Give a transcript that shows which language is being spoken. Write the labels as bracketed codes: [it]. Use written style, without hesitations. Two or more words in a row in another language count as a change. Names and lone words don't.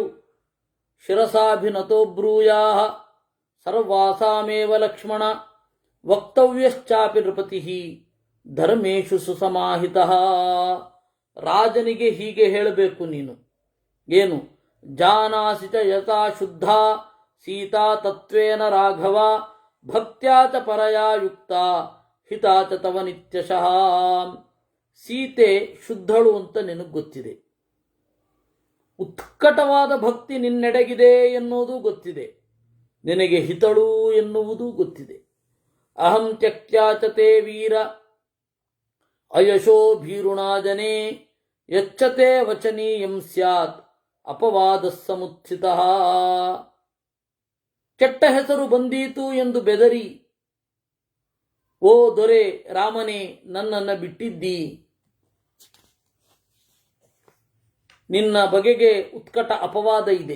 [sa] ಶಿರಸಾಭಿನತೋ ಬ್ರೂಯಾಹ ಸರ್ವಾಸಾಮೇವ ಲಕ್ಷ್ಮಣ ವಕ್ತವ್ಯಶ್ಚಾಪಿ ನೃಪತಿ ಧರ್ಮೇಶು ಸುಸಮಾಹಿತಃ. [kn] ರಾಜನಿಗೆ ಹೀಗೆ ಹೇಳಬೇಕು ನೀನು. ಏನು? [sa] ಜಾನಾಸಿ ಚ ಯಥಾ ಶುದ್ಧ ಸೀತಾ ತತ್ವೇನ ರಾಘವ ಭಕ್ತ್ಯಾ ಚ ಪರಯಾ ಯುಕ್ತ ಹಿತಾ ಚ ತವ ನಿತ್ಯಶಃ. [kn] ಸೀತೆ ಶುದ್ಧಳು ಅಂತ ನಿನಗೆ ಗೊತ್ತಿದೆ, ಉತ್ಕಟವಾದ ಭಕ್ತಿ ನಿನ್ನೆಡೆಗಿದೆ ಎನ್ನುವುದು ಗೊತ್ತಿದೆ, ನಿನಗೆ ಹಿತಳು ಎನ್ನುವುದು ಗೊತ್ತಿದೆ. [sa] ಅಹಂ ತ್ಯಕ್ತ್ಯಾ ಚ ತೇ ವೀರ ಅಯಶೋ ಭೀರುಣಾಜನೆ ಯಚ್ಚತೆ ವಚನೀಯಂ ಸ್ಯಾತ್ ಅಪವಾದ ಸಮುತ್ಥಿತಃ. [kn] ಕೆಟ್ಟ ಹೆಸರು ಬಂದೀತು ಎಂದು ಬೆದರಿ, ಓ ದೊರೆ ರಾಮನೇ ನನ್ನನ್ನು ಬಿಟ್ಟಿದ್ದಿ, ನಿನ್ನ ಬಗೆಗೆ ಉತ್ಕಟ ಅಪವಾದ ಇದೆ.